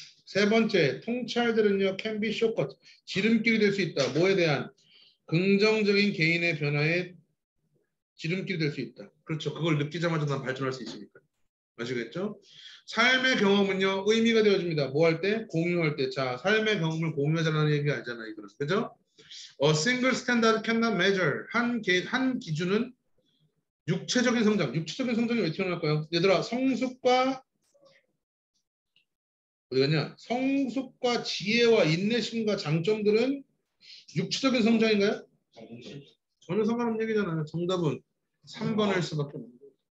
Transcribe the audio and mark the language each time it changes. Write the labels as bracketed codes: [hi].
[ko] 세 번째, 통찰들은요. [en] can be shortcut. [ko] 지름길이 될 수 있다. 뭐에 대한? 긍정적인 개인의 변화에 지름길이 될 수 있다. 그렇죠. 그걸 느끼자마자 난 발전할 수 있으니까. 아시겠죠? 삶의 경험은요 의미가 되어줍니다. 뭐 할 때? 공유할 때. 자, 삶의 경험을 공유하자는 얘기 알잖아요. 이거는. 그죠? [en] A single standard cannot measure. [ko] 한 기준은 육체적인 성장. 육체적인 성장이 왜 튀어나올까요? 얘들아, 성숙과 어디 갔냐? 성숙과 지혜와 인내심과 장점들은 육체적인 성장인가요? 전혀 상관없는 얘기잖아요. 정답은 3번일 수밖에 없는 거예요.